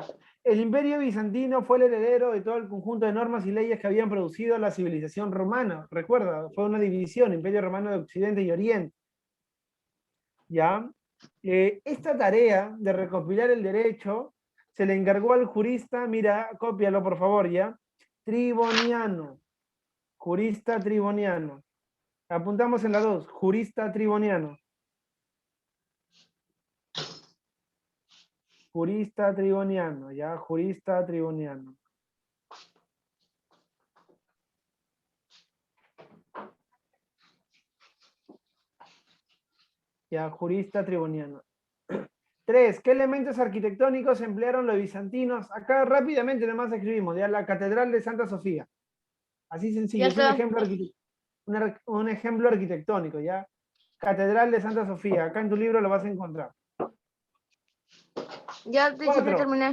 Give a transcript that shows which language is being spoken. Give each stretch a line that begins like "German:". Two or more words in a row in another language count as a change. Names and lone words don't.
Spanish: El Imperio Bizantino fue el heredero de todo el conjunto de normas y leyes que habían producido la civilización romana. Recuerda, fue una división, Imperio Romano de Occidente y Oriente. ¿Ya? Esta tarea de recopilar el derecho se le encargó al jurista, mira, cópialo por favor, ¿ya? Triboniano. Jurista Triboniano. Apuntamos en la 2, jurista Triboniano. Jurista Triboniano, ¿ya? Jurista Triboniano. Ya, jurista Triboniano. 3. ¿Qué elementos arquitectónicos emplearon los bizantinos? Acá rápidamente nomás escribimos, ya, la Catedral de Santa Sofía. Así sencillo, Ya es un está. ejemplo, un ejemplo arquitectónico, ¿ya? Catedral de Santa Sofía, acá en tu libro lo vas a encontrar. Ya terminé.